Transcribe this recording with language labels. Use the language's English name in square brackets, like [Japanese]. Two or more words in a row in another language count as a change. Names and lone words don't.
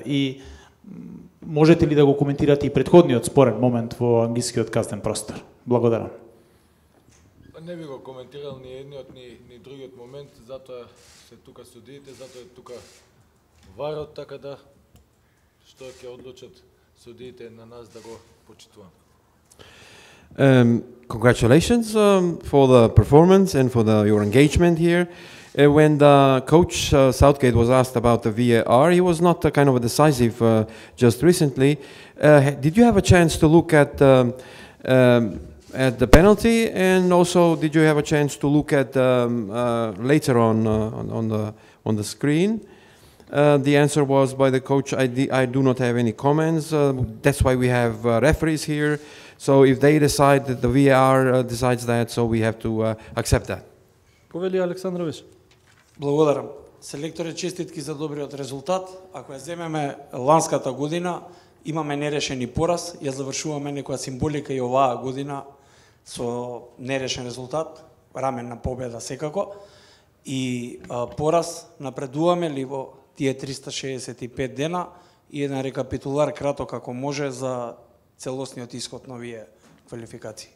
[Macedonian] И можете ли да го коментирате и претходниот спорен момент во англискиот кастен простор? Благодарам. Не би го коментирал ни едниот, ни другиот момент, затоа се тука судиите, затоа е тука варот, така да што ќе одлучат судиите на нас да го почитуваме. [English] Congratulations for the performance and for your engagement here. When the coach Southgate was asked about the VAR, he was not kind of a decisive just recently. Did you have a chance to look at the penalty, and also did you have a chance to look at later on the screen? The answer was by the coach, I do not have any comments. That's why we have referees here. So if they decide that the VAR decides that, so we have to accept that. [Macedonian] Повели Александрович. Благодарам. Селекторе, честитки за добриот резултат. Ако ја земеме ланската година, имаме нерешени пораз, ја завршуваме некоја символика и оваа година со нерешен резултат, раменна победа секако, и пораз напредуваме ли во тие 365 дена и еден рекапитулар краток како може за целосниот исход на овие квалификации.